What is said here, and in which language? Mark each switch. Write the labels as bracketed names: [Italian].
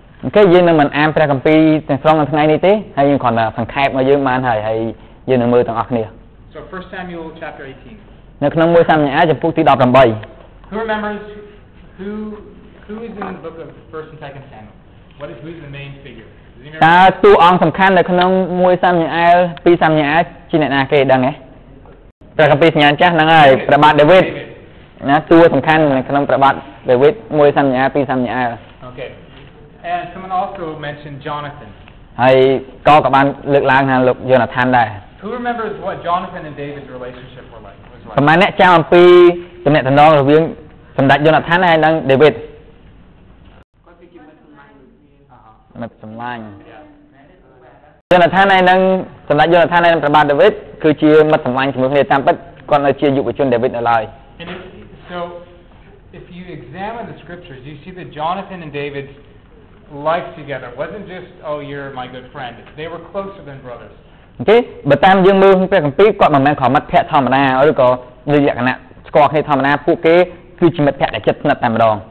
[Khmer] អូខេយើងនឹងមិនអានព្រះគម្ពីរទាំងស្រុងនៅថ្ងៃនេះទេហើយយើងគ្រាន់តែសង្ខេបមកយើងបានហើយយើងនឹងមើលទាំងអស់គ្នា [English] So 1 Samuel chapter 18. [Khmer] នៅក្នុង1សាមុអែលចំពុកទី18 [English] Who remembers who is in the book of 1 and 2 Samuel? Who's the main figure? [Khmer] តើតួអង្គសំខាន់នៅក្នុង1សាមុអែល2សាមុអែលជាអ្នកណាគេដឹងទេព្រះគម្ពីរសញ្ញាណចាស់ហ្នឹងហើយព្រះបាទដាវីតណាតួសំខាន់នៅក្នុងព្រះបាទដាវីត1សាមុអែល2សាមុអែល [English] Okay. And someone also mentioned Jonathan. [Khmer] ហើយក៏បានលើកឡើងថាលោកយូណាថានដែរ [English] Who remembers what Jonathan and David's relationship was like? [Khmer] ប្រហែលអ្នកចាំអំពីទំនាក់ទំនងរវាងសម្ដេចយូណាថានហើយនិងដាវីតមិត្តសម្លាញ់យូណាថានហើយនិងសម្ដេចយូណាថានហើយនិងព្រះបាទដាវីតគឺជាមិត្តសម្លាញ់ជាមួយគ្នាតាមពិតគាត់នៅជាយុវជនដាវីតនៅឡើយ [English] So if you examine the scriptures you see that Jonathan and David's life together wasn't just oh you're my good friend they were closer than brothers [Khmer] អូខេបើតាមយើងមើលព្រះគម្ពីរគាត់មិនមែនគ្រាន់មិត្តភក្តិធម្មតាឬក៏លក្ខណៈស្គាល់គ្នាធម្មតាពួកគេគឺជាមិត្តភក្តិដែលជិតស្និទ្ធតែម្ដង